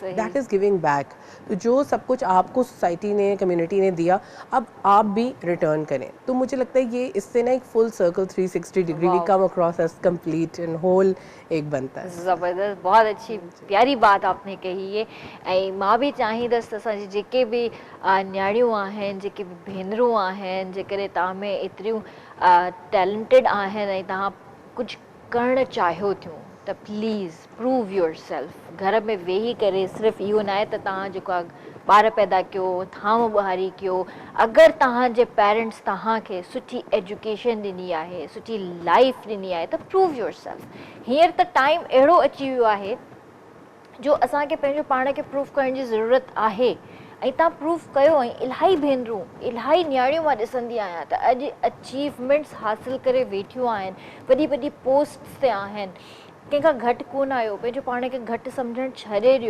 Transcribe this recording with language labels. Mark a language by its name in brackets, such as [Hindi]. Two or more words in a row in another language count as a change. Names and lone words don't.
[English] That is giving back. [Hindi] तो जो सब कुछ आपको सोसाइटी ने, कम्युनिटी ने दिया, अब आप भी रिटर्न करें। तो मुझे लगता है ये इससे ना एक [English] full circle [Hindi] 360 डिग्री [English] we come across as complete and whole [Hindi] एक बनता है। ज़बरदस्त, बहुत अच्छी प्यारी बात आपने कही है। [Sindhi] ऐं मां भी चाहींदसि असांजी जेके भी न्याणियूं आहिनि, जेके भी भेनरूं आहिनि, जेकॾहिं तव्हां में एतिरियूं टैलेंटेड आहिनि ऐं तव्हां कुझु करणु चाहियो थियूं, त [English] please prove yourself. [Sindhi] घर में वेही करे सिर्फ़ु इहो न आहे त तव्हां जेको आहे ॿार पैदा कयो, थांव ॿुहारी कयो। अगरि तव्हांजे पेरेंट्स तव्हांखे सुठी एजुकेशन ॾिनी आहे, सुठी लाइफ ॾिनी आहे, त [English] prove yourself. [Sindhi] हींअर त टाइम अहिड़ो अची वियो आहे जो असांखे पंहिंजो पाण खे प्रूव करण जी ज़रूरत आहे, ऐं तव्हां प्रूव कयो। ऐं इलाही भेनरूं, इलाही न्याणियूं मां ॾिसंदी आहियां त अॼु अचीवमेंट्स हासिल करे वेठियूं आहिनि, वॾी वॾी पोस्ट ते आहिनि, कंहिंखां घटि कोन आहियो, पंहिंजो पाण खे घटि सम्झणु छॾे ॾियो।